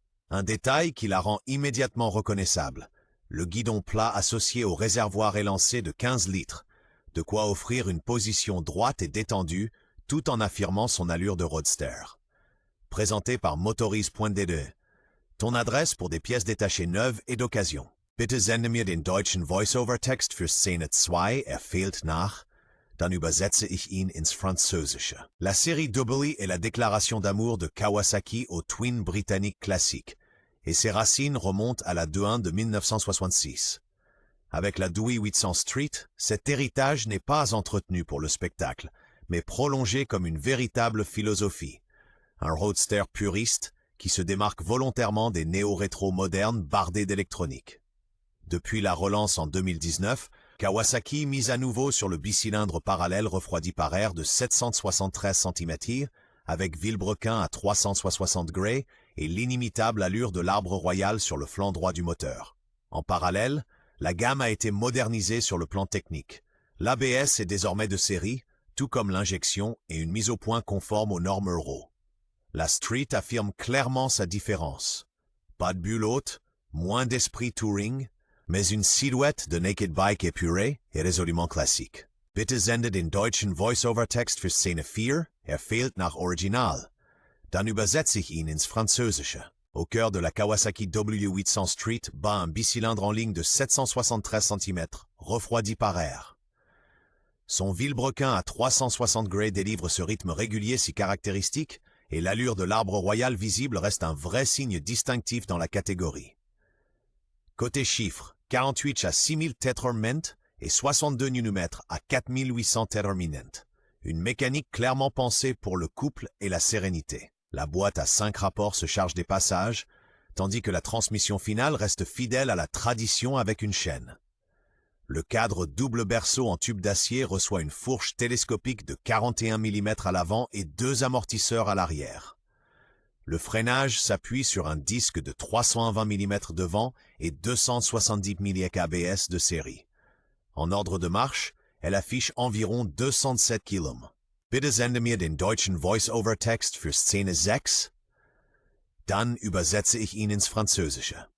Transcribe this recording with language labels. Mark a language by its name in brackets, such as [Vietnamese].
[French] Un détail qui la rend immédiatement reconnaissable, le guidon plat associé au réservoir élancé de 15 litres, de quoi offrir une position droite et détendue tout en affirmant son allure de roadster. Présenté par Motorise.de, ton adresse pour des pièces détachées neuves et d'occasion. [German] Bitte sende mir den deutschen Voice-over-Text für Szene 2, fehlt nach, dann übersetze ich ihn ins Französische. [French] La série W est la déclaration d'amour de Kawasaki au twin britannique classique, et ses racines remontent à la 2.1 de 1966. Avec la W800 Street, cet héritage n'est pas entretenu pour le spectacle, mais prolongé comme une véritable philosophie. Un roadster puriste qui se démarque volontairement des néo-rétro modernes bardés d'électronique. Depuis la relance en 2019, Kawasaki mise à nouveau sur le bicylindre parallèle refroidi par air de 773 cm, avec vilebrequin à 360 degrés et l'inimitable allure de l'arbre royal sur le flanc droit du moteur. En parallèle, la gamme a été modernisée sur le plan technique. L'ABS est désormais de série, tout comme l'injection et une mise au point conforme aux normes Euro. La Street affirme clairement sa différence. Pas de bulle haute, moins d'esprit touring, mais une silhouette de naked bike épurée et résolument classique. [German] Bitte sende den deutschen Voice-over-Text für Szene 4, fehlt nach Original. Dann übersetze ich ihn ins Französische. [French] Au cœur de la Kawasaki W800 Street bat un bicylindre en ligne de 773 cm, refroidi par air. Son vilebrequin à 360 degrés délivre ce rythme régulier si caractéristique, et l'allure de l'arbre royal visible reste un vrai signe distinctif dans la catégorie. Côté chiffres, 48 à 6000 Tetherment et 62 Nm à 4800 Tetherminent. Une mécanique clairement pensée pour le couple et la sérénité. La boîte à 5 rapports se charge des passages, tandis que la transmission finale reste fidèle à la tradition avec une chaîne. Le cadre double berceau en tube d'acier reçoit une fourche télescopique de 41 mm à l'avant et 2 amortisseurs à l'arrière. Le freinage s'appuie sur un disque de 320 mm devant et 270 mm ABS de série. En ordre de marche, elle affiche environ 207 km. [German] Bitte sende mir den deutschen Voice-over-Text für Szene 6. Dann übersetze ich ihn ins Französische.